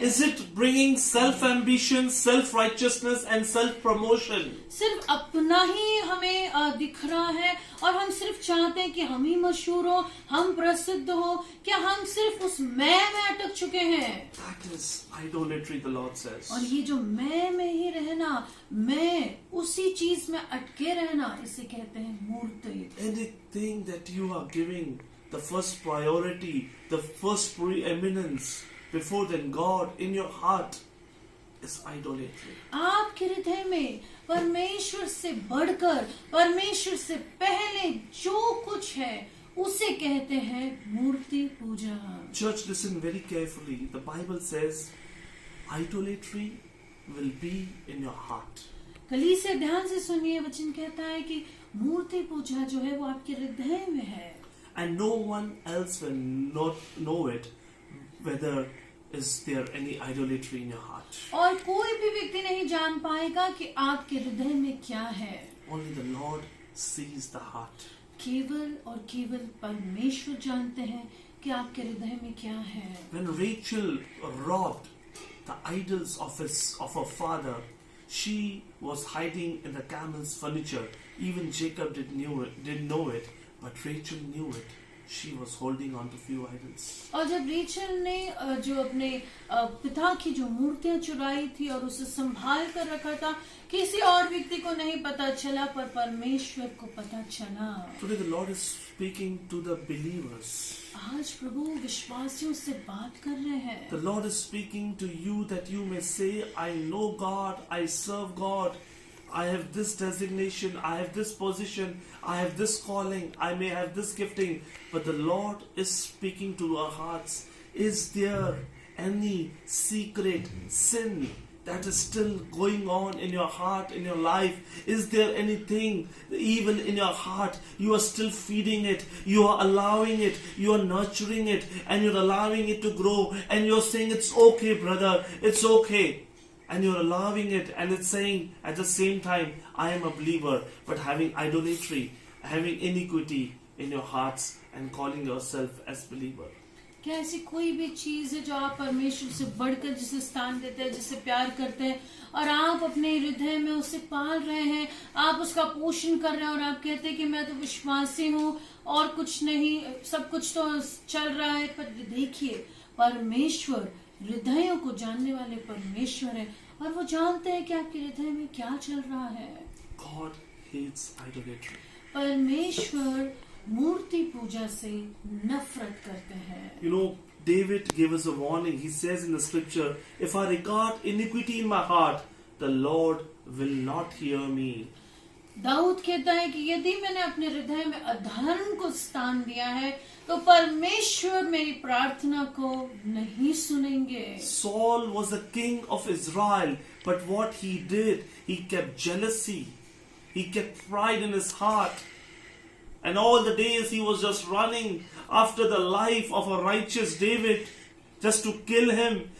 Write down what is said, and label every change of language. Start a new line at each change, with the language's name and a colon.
English: Is it bringing self-ambition, self-righteousness and self-promotion?
Hindi: सिर्फ अपना ही हमें दिख रहा है और हम सिर्फ चाहते हैं कि हम ही मशहूर हो, हम प्रसिद्ध हो. क्या हम सिर्फ उस मैं में अटक चुके हैं?
English: That is idolatry, the Lord says.
Hindi: और ये जो मैं में ही रहना, मैं उसी चीज में अटके रहना, इसे कहते हैं मूर्ति.
English: Anything that you are giving the first priority, the first preeminence before than God in your heart is idolatry.
Hindi: आपके हृदय में परमेश्वर से बढ़कर, परमेश्वर से पहले जो कुछ है उसे कहते हैं मूर्ति पूजा.
English: Church, listen very carefully. The Bible says idolatry will be in your heart.
Hindi: कलीसिया ध्यान से सुनिए, वचन कहता है कि मूर्ति पूजा जो है वो आपके हृदय में है.
English: And no one else will not know it whether is there any idolatry in your heart.
Hindi: और कोई भी व्यक्ति नहीं जान पाएगा कि आपके हृदय में क्या है.
English: Only the Lord sees the heart.
Hindi: केवल और केवल परमेश्वर जानते हैं कि आपके हृदय में क्या है.
English: When Rachel robbed the idols of her father, she was hiding in the camel's furniture. Even Jacob didn't know it, but Rachel knew it. She was holding on to few idols.
Hindi: और जब Rachel ने जो अपने पिता की जो मूर्तियां चुराई थी और उसे संभाल कर रखा था, किसी और व्यक्ति को नहीं पता चला, पर परमेश्वर को पता चला.
English: Today the Lord is speaking to the believers.
Hindi: आज प्रभु विश्वासियों से बात कर रहे हैं.
English: The Lord is speaking to you that you may say, I know God, I serve God, I have this designation, I have this position, I have this calling, I may have this gifting. But the Lord is speaking to our hearts. Is there any secret sin that is still going on in your heart, in your life? Is there anything even in your heart you are still feeding it, you are allowing it, you are nurturing it, and you're allowing it to grow, and you're saying it's okay, brother, it's okay, and you're allowing it, and it's saying at the same time, I am a believer, but having idolatry, having iniquity in your hearts and calling yourself as believer.
Hindi: क्या ऐसी कोई भी चीज है जो आप परमेश्वर से बढ़कर जिसे स्थान देते हैं, जिसे प्यार करते हैं, और आप अपने हृदय में उसे पाल रहे हैं, आप उसका पोषण कर रहे हैं, और आप कहते हैं कि मैं तो विश्वासी हूँ और कुछ नहीं, सब कुछ तो चल रहा है. पर देखिए, परमेश्वर हृदयों को जानने वाले परमेश्वर है, और वो जानते हैं कि आपके हृदय में क्या चल रहा है.
English: God hates idolatry.
Hindi: परमेश्वर मूर्ति पूजा से नफरत करते हैं.
English: You know, David gave us a warning. He says in the scripture, if I regard iniquity in my heart, the Lord will not hear me.
Hindi: Dawood कहता है कि यदि मैंने अपने हृदय में अधर्म को स्थान दिया है तो परमेश्वर मेरी प्रार्थना को नहीं सुनेंगे।
English: Saul was the king of Israel, but what he did, he kept jealousy, he kept pride in his heart, and all the days he was just running after the life of a righteous David just to kill him.